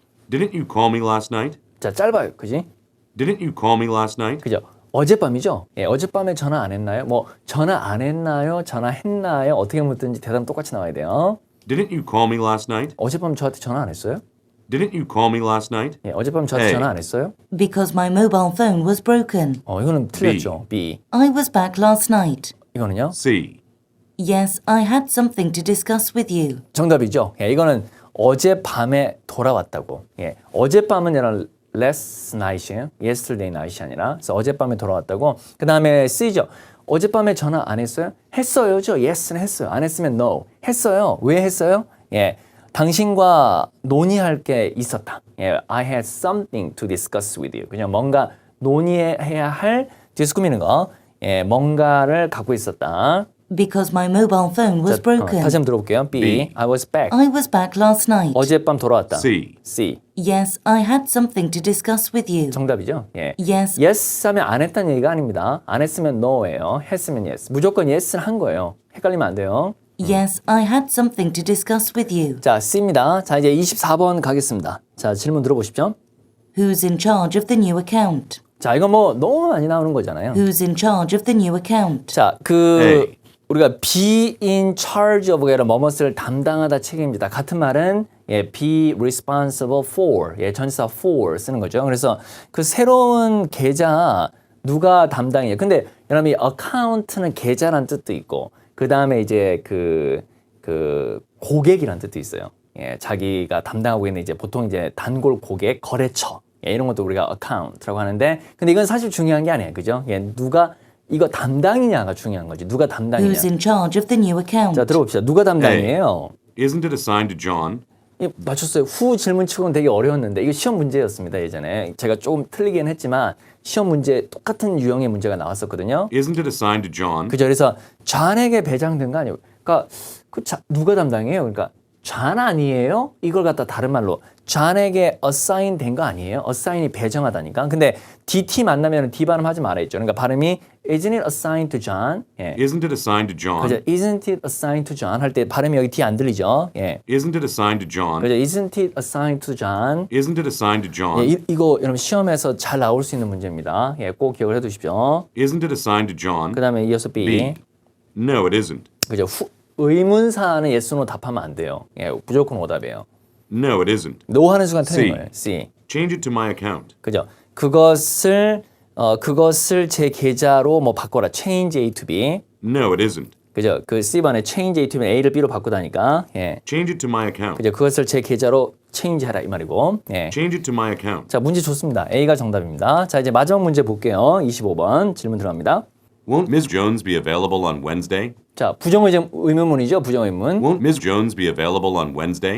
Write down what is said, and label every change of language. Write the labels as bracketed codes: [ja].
[en] Didn't you call me last night? [ko] 자, 짧아요. 그지? [en] Didn't you call me last night? [ko] 그죠? 어젯밤이죠? 예, 어젯밤에 전화 안 했나요? 뭐 전화 안 했나요? 전화했나요? 어떻게 묻든지 대답 똑같이 나와야 돼요. [en] Didn't you call me last night? [ko] 어젯밤 저한테 전화 안 했어요? [en] Didn't you call me last night? [ko] 예, 어젯밤 저한테 에이. 전화 안 했어요? [en] Because my mobile phone was broken. [ko] 이거는 틀렸죠. B. [en] I was back last night. [ko] 이거는요? [en] C. Yes, I had something to discuss with you. [ko] 정답이죠. 예, 이거는 어젯밤에 돌아왔다고. 예, 어젯밤은 여러분 last night이에요. yesterday night이 아니라. 그래서 어젯밤에 돌아왔다고. 그 다음에 C죠. 어젯밤에 전화 안 했어요? 했어요죠. yes는 했어요. 안 했으면 no. 했어요. 왜 했어요? 예, 당신과 논의할 게 있었다. 예, [en] I had something to discuss with you. [ko] 그냥 뭔가 논의해야 할 뒤에서 꾸미는 거. 예, 뭔가를 갖고 있었다. [en] Because my mobile phone was broken. [ko] 다시 한번 들어볼게요. B. [en] B. I was back. I was back last night. [ko] 어젯밤 돌아왔다. [en] C. C. Yes, I had something to discuss with you. [ko] 정답이죠. 예. [en] Yes. [ko] Yes 하면 안 했다는 얘기가 아닙니다. 안 했으면 no예요. 했으면 yes. 무조건 yes는 한 거예요. 헷갈리면 안 돼요. [en] Yes, I had something to discuss with you. [ko] 자, C입니다. 자, 이제 24번 가겠습니다. 자, 질문 들어보십시오. [en] Who's in charge of the new account? [ko] 자, 이거 뭐 너무 많이 나오는 거잖아요. [en] Who's in charge of the new account? [ko] 자, [en] A. [ko] 우리가 be in charge of가 아니라 뭐뭇을 담당하다 책임지다. 같은 말은 예, be responsible for. 예, 전치사 for 쓰는 거죠. 그래서 그 새로운 계좌 누가 담당이에요. 근데 여러분 이 account는 계좌란 뜻도 있고 그 다음에 이제 그 고객이란 뜻도 있어요. 예, 자기가 담당하고 있는 이제 보통 이제 단골 고객, 거래처. 예, 이런 것도 우리가 account라고 하는데 근데 이건 사실 중요한 게 아니에요. 그죠? 예, 누가 이거 담당이냐가 중요한 거지. 누가 담당이냐. [en] Who's in charge of the new account? [ko] 자, 들어봅시다. 누가 담당이에요? [en] Isn't it assigned to John? [ko] 예, 맞췄어요. 후 질문 치고는 되게 어려웠는데 이거 시험 문제였습니다. 예전에 제가 조금 틀리긴 했지만 시험 문제 똑같은 유형의 문제가 나왔었거든요. [en] Isn't it assigned to John? [ko] 그죠? 그래서 좌에게 배정된 거 아니에요. 그러니까 누가 담당이에요? 그러니까 좌 아니에요? 이걸 갖다 다른 말로 좌에게 assign 된 거 아니에요? assign이 배정하다니까. 근데 DT 만나면 D 발음 하지 말아야죠. 그러니까 발음이 [en] isn't it assigned to John? [ko] 예. [en] Isn't it assigned to John? [ko] 그죠? [en] Isn't it assigned to John? [ko] 할 때 발음이 여기 D 안 들리죠? 예. [en] Isn't it assigned to John? [ko] 그죠? [en] Isn't it assigned to John? Isn't it assigned to John? [ko] 예, 이거 여러분 시험에서 잘 나올 수 있는 문제입니다. 예, 꼭 기억을 해두십시오. [en] Isn't it assigned to John? [ko] 그 다음에 이어서 B. [en] B. No, it isn't. [ko] 그죠? 의문사는 yes, no 답하면 안 돼요. 예, 무조건 오답이에요. [en] No, it isn't. [ko] no 하는 순간 틀린 [en] C. [ko] 거예요. C. [en] Change it to my account. [ko] 그죠? 그것을 제 계좌로 뭐 바꿔라. [en] change A to B. No, it isn't. [ko] 그죠? 그 C번에 change A to B, A를 B로 바꾸다니까. 예. [en] Change it to my account. [ko] 그죠? 그것을 제 계좌로 change해라 이 말이고. 예. [en] Change it to my account. [ko] 자, 문제 좋습니다. A가 정답입니다. 자, 이제 마지막 문제 볼게요. 25번 질문 들어갑니다. [en] Won't Ms. Jones be available on Wednesday? [ko] 자, 부정의문이죠. 부정의문. [en] Won't Ms. Jones be available on Wednesday?